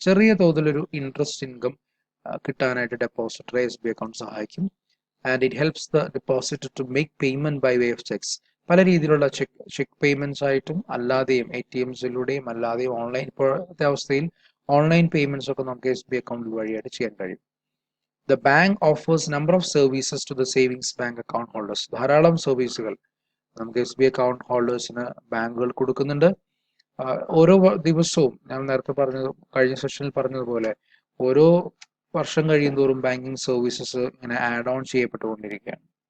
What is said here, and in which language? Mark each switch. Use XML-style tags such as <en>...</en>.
<ml>ചെറിയ തോതിലൊരു interest income കിട്ടാനായിട്ട് ഡെപ്പോസിറ്ററെ SB account സഹായിക്കും.</ml> <en>And it helps the deposit to make payment by way of cheques.</en> <ml>പല രീതിയിലുള്ള check payments ആയിട്ടും അല്ലാതെയും ATMസിലൂടെയും അല്ലാതെയും ഓൺലൈൻ, ഇപ്പോഴത്തെ അവസ്ഥയിൽ ഓൺലൈൻ പേയ്മെന്റ്സ് ഒക്കെ നമുക്ക് SB അക്കൗണ്ട് വഴിയായിട്ട് ചെയ്യാൻ കഴിയും.</ml> <en>The bank offers number of services to the savings bank account holders.</en> <ml>ധാരാളം സർവീസുകൾ നമുക്ക് SB അക്കൗണ്ട് ഹോൾഡേഴ്സിന് ബാങ്കുകൾ കൊടുക്കുന്നുണ്ട്. ഓരോ ദിവസവും ഞാൻ നേരത്തെ കഴിഞ്ഞ സെഷനിൽ പറഞ്ഞതുപോലെ ഓരോ വർഷം കഴിയുന്തോറും ബാങ്കിങ് സർവീസസ് ഇങ്ങനെ ആഡ് ഓൺ ചെയ്യപ്പെട്ടുകൊണ്ടിരിക്കുകയാണ്.</ml>